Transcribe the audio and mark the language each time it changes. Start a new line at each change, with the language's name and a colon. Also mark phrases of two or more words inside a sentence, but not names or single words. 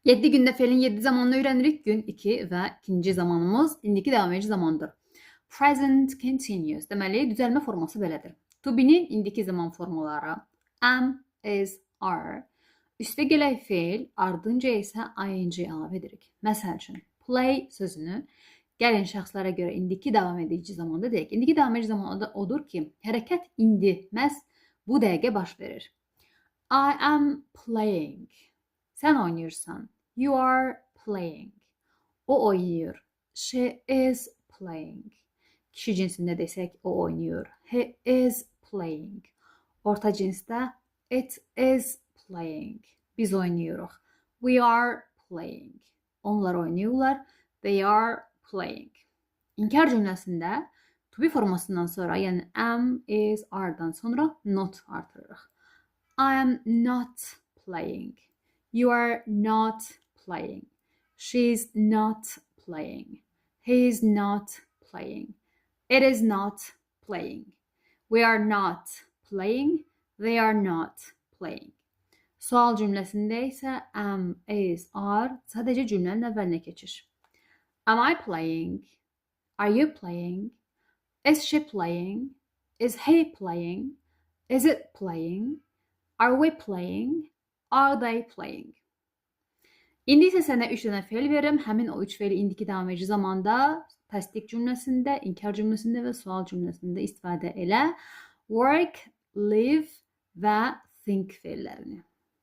Azerbaijani: 7 gündə fe'lin 7 zamanını öyrənirik. Gün 2 və ikinci zamanımız indiki davam edici zamandır.
English: Present continuous.
Azerbaijani: Deməli, düzəlmə forması belədir.
English: To be'nin
Azerbaijani: indiki zaman formaları
English: am, is, are.
Azerbaijani: Üstə gələk fe'l, ardınca isə ing əlavə edirik. Məsəl üçün, play sözünü gəlin şəxslərə görə indiki davam edici zamanda deyək. İndiki davam edici zamanda odur ki, hərəkət indi məhz bu dəqiqə baş verir.
English: I am playing.
Azerbaijani: Sən oynayırsan.
English: You are playing.
Azerbaijani: O oynayır.
English: She is playing.
Azerbaijani: Kişi cinsində desək, o oynayır.
English: He is playing.
Azerbaijani: Orta cinsdə
English: it is playing.
Azerbaijani: Biz oynayırıq.
English: We are playing.
Azerbaijani: Onlar oynayırlar.
English: They are playing.
Azerbaijani: İnkar cümləsində to be formasından sonra, yəni
English: am, is, are-
Azerbaijani: dan sonra not artırırıq.
English: I am not playing. You are not playing. She's not playing. He is not playing. It is not playing. We are not playing. They are not playing.
Azerbaijani: Sual cümləsində isə
English: am, is, are
Azerbaijani: sadəcə cümlənin əvvəlinə keçir.
English: Am I playing? Are you playing? Is she playing? Is he playing? Is it playing? Are we playing? Are they playing?
Azerbaijani: İndi isə sənə 3 dənə fe'l verim. Həmin o 3 fe'li indiki davam edici zamanda təsdiq cümləsində, inkar cümləsində və sual cümləsində istifadə elə.
English: Work, live
Azerbaijani: və think fe'llərini.